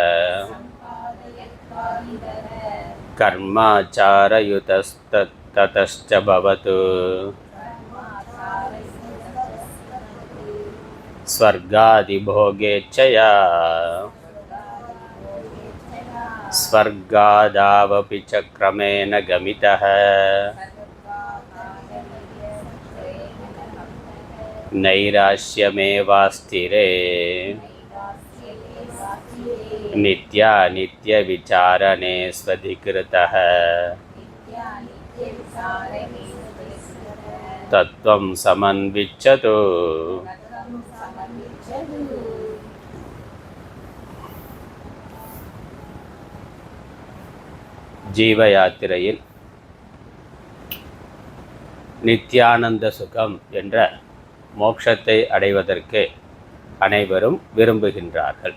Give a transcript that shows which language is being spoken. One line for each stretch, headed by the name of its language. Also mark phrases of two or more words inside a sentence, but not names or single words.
Sanskrit: कर्माचारयुतस्ततश्च भवतु स्वर्गादिभोगेच्छया स्वर्गादावपि च क्रमेण गमितः नैराश्यमेवास्थिरे नित्यानित्यविचारणे स्वधिकृतः तत्त्वं समन्विच्छतु।
Tamil: ஜீவயாத்திரையில் நித்யானந்த சுகம் என்ற மோட்சத்தை அடைவதற்கு அனைவரும் விரும்புகின்றார்கள்.